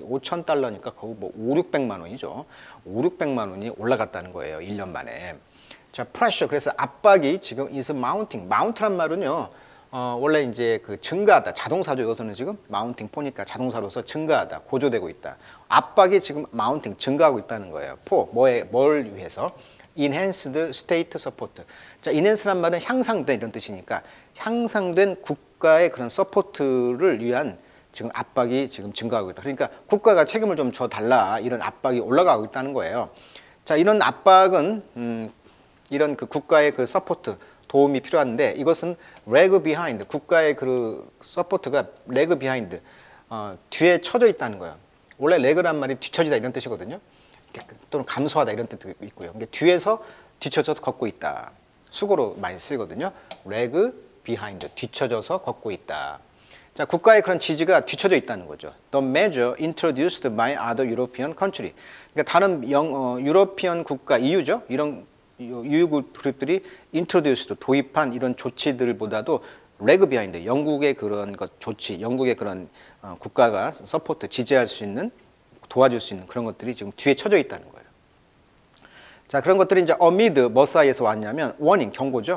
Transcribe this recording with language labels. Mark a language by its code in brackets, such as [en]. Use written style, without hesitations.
[ko] 5,000달러니까 거의 뭐 5,600만 원이죠. 5,600만 원이 올라갔다는 거예요, 1년 만에. 자, 프레셔. 그래서 압박이 지금 [en] is mounting. [ko] mount란 말은요, 원래 이제 그 증가하다, 자동사죠. 여기서는 지금 마운팅 포니까 자동사로서 증가하다, 고조되고 있다. 압박이 지금 마운팅, 증가하고 있다는 거예요. 뭘 위해서? [en] enhanced state support. [ko] 자, enhance란 말은 향상된, 이런 뜻이니까 향상된 국가의 그런 서포트를 위한 지금 압박이 지금 증가하고 있다. 그러니까 국가가 책임을 좀 줘달라, 이런 압박이 올라가고 있다는 거예요. 자, 이런 압박은 이런 그 국가의 그 서포트, 도움이 필요한데, 이것은 [en] leg behind, [ko] 국가의 그 서포트가 leg behind, 뒤에 처져 있다는 거예요. 원래 leg란 말이 뒤처지다, 이런 뜻이거든요. 또는 감소하다, 이런 뜻도 있고요. 그러니까 뒤에서 뒤처져서 걷고 있다. 수고로 많이 쓰이거든요. [en] leg behind, [ko] 뒤처져서 걷고 있다. 자, 국가의 그런 지지가 뒤처져 있다는 거죠. [en] The measure introduced by other European country. [ko] 그러니까 다른 유러피언 국가, EU죠. 이런 EU 그룹들이 introduced, 도입한 이런 조치들보다도 [en] leg behind, [ko] 영국의 그런 것 조치, 영국의 그런 국가가 서포트, 지지할 수 있는 도와줄 수 있는 그런 것들이 지금 뒤에 쳐져 있다는 거예요. 자, 그런 것들이 이제 amid 뭐 사이에서 왔냐면 warning, 경고죠.